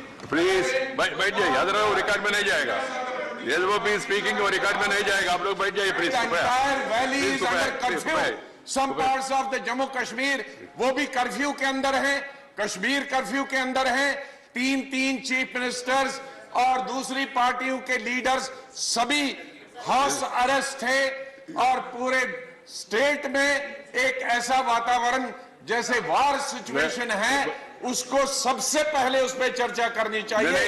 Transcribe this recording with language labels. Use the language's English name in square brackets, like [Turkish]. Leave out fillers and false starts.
[Hindi] Please, बैठ जाइए. याद रहो, रिकॉर्ड में नहीं जाएगा. [English] LOP speaking [Hindi] वो रिकॉर्ड में नहीं जाएगा. आप लोग बैठ जाइए, please. [English] The entire valley is under curfew. Some parts of the Jammu Kashmir [Hindi] वो भी कर्फ्यू के अंदर हैं, कश्मीर कर्फ्यू के अंदर हैं. 3 चीफ मिनिस्टर्स और दूसरी पार्टियों के लीडर्स सभी हाउस अरेस्ट थे, और पूरे स्टेट में एक ऐसा वातावरण जैसे वार सिचुएशन है, उसको सबसे पहले उस पर चर्चा करनी चाहिए.